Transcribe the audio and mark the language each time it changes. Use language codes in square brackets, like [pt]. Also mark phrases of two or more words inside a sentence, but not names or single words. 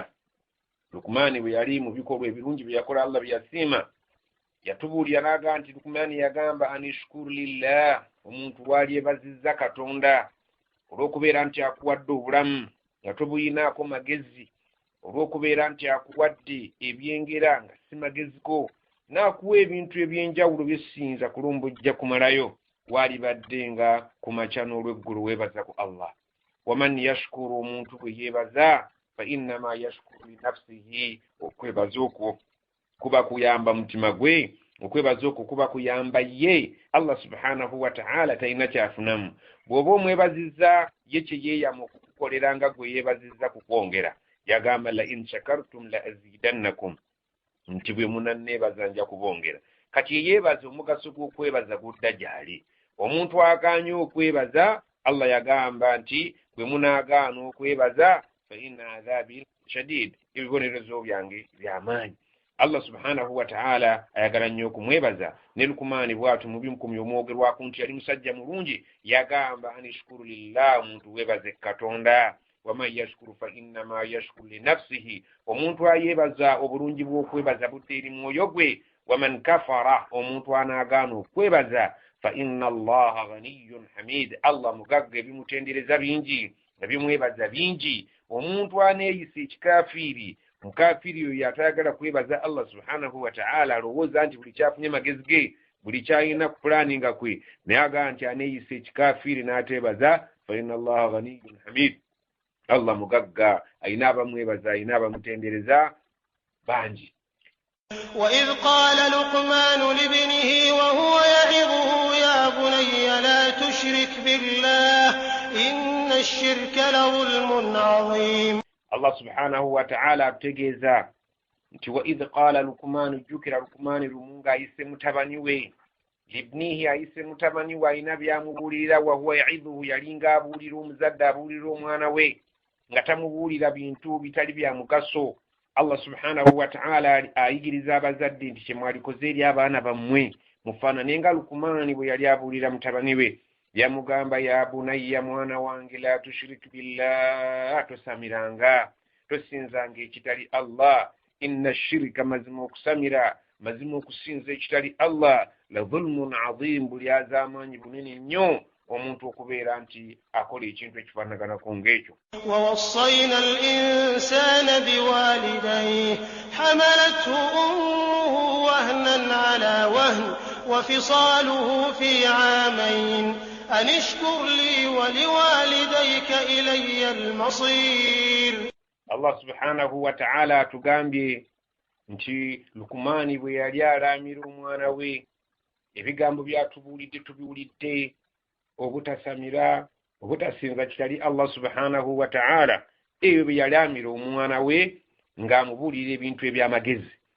[lg] Lukumaani bwe yali mu bikolwa ebirungi bye yakola Allah bye yasiima, yatubuulira n'aga nti Lukumaani yagamba [ar] أن اشكر لله, [lg] omuntu lwali ebazizza Katonda olw'okubeera nti akuwadde obulamu nga tobuyinaako magezi, olw'okubeera nti akuwadde ebyengera nga si mageziko, n'akuwa ebintu ebyenjawulo by'essinza kulumbujja kumalayo, walibadde nga ku makya n'olw'eggulu weebaza ku Allah. [ar] ومن يشكر, [lg] omuntu bwe yeebaza, [ar] فإنما يشكر لنفسه, [lg] okwebaza okwo kuba kuyamba mutima gwe, okwebaza okwo kuba kuyamba ye. [ar] الله سبحانه وتعالى [lg] talina kyafunamu. Bw'oba omwebazizza ye kye yeeyama okukukolera nga gwe yeebazizza kukwongera. Yagamba [ar] لئن شكرتم لأزيدنكم, [lg] nti bwe munanneebaza nja kubongera. Kati yeyeebaza omugaso gw'okwebaza gudda gy'ali. Omuntu agaanye okwebaza, Allah yagamba nti bwe munaagaana okwebaza [ar] فإن عذابي شديد, [lg] ebibonerezo byange by'amaanyi. [ar] الله سبحانه وتعالى [lg] ayagala nnyo okumwebaza. Ne Lukumaani bw'atyo mu by'omukumi omwogerwako nti yali musajja mulungi, yagamba [ar] أن اشكر لله, [lg] omuntu weebaze Katonda. [ar] ومن يشكر فإنما يشكر لنفسه, [lg] omuntu ayeebaza obulungi bw'okwebaza budde eri mwoyo gwe. [ar] ومن كفر, [lg] omuntu anaagaana okwebaza, [ar] فإن الله غني حميد, [lg] Allah mugagga, ebimutendereza bingi, ebimwebaza bingi. Omuntu aneeyisa ekikafiiri, mukafiiri oyo atayagala kwebaza [ar] الله سبحانه وتعالى, [lg] alowooza nti buli kyafunye magezi ge, buli kyalina ku pulaninga kwe, naye agaa nti aneeyisa ekikafiiri n'ateebaza, [ar] فإن الله غني حميد, [lg] Allah mugagga, ayina abamwebaza, ayina abamutendereza bangi. [ar] وإذ قال لقمان لابنه وهو يعظه يا بني لا تشرك بالله إن الشرك لظلم عظيم. الله سبحانه وتعالى [lg] ategeeza nti [ar] وإذ قال لقمان, [lg] jukira Luqman lumunga ayise mutabani we libnihi, ayise mutabani we alina byamubuulirira, [ar] وهو يعظه, [lg] yalinga abuulira omuzadde abuulira omwana we nga tamubuulira bintu bitali bya mugaso. [ar] الله سبحانه وتعالى [lg] ayigiriza abazadde nti kyemwalikoze eri abaana bammwe mufaanane nga Luqman bwe yali abuulira mutabani we, yamugamba [ar] يا بني, [lg] mwana wange, [ar] لا تشرك بالله, [lg] tosamiranga, tosinzanga ekitali Allah, [ar] إن الشرك, [lg] mazima okusamira, mazima okusinza ekitali Allah, [ar] لظلم عظيم, [lg] buli az'amaanyi bunene nnyo omuntu okubeera nti akola ekintu ekifaanaganako ng'ekyo. [ar] ووصينا الإنسان بوالديه حملته أمه وهنا على وهن وفصاله في عامين أن اشكر لي ولوالديك إلي المصير. الله سبحانه وتعالى [lg] tugambye nti Luqman bwe yali alaamira omwana we ebigambo byatubuulidde tubiwulidde, obutasamira, obutasinza kitali [ar] الله سبحانه وتعالى, [lg] ebyo bye yali amira omwana we ng'amubuulira ebintu eby'amagezi.